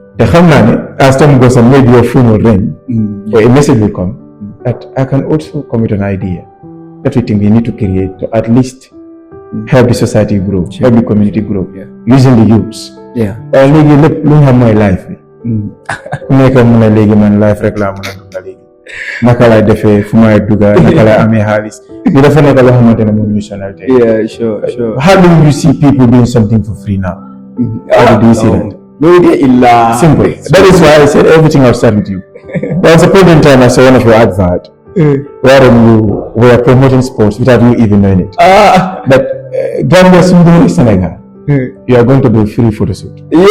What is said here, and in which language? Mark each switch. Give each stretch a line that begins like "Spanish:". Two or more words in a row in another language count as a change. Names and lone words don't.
English: As time goes on, maybe your phone will ring or a message will come that I can also come with an idea that we think we need to create to at least help the society grow, help the community grow, using the youths. Look at my life. Make a life
Wolof: naka lay defee fu may dugga naka lay amee xaalis li dafa nekk loo xamante ne moom missional tey.
English: Sure. How do you see people doing something for free now? How do you see that? Simple. That is why I said everything I've started with you. There was a point in time I saw one of your advert wherein you were promoting sports without you even knowing it. But Gambia Sundari Senegal, you are going to do a free photo shoot.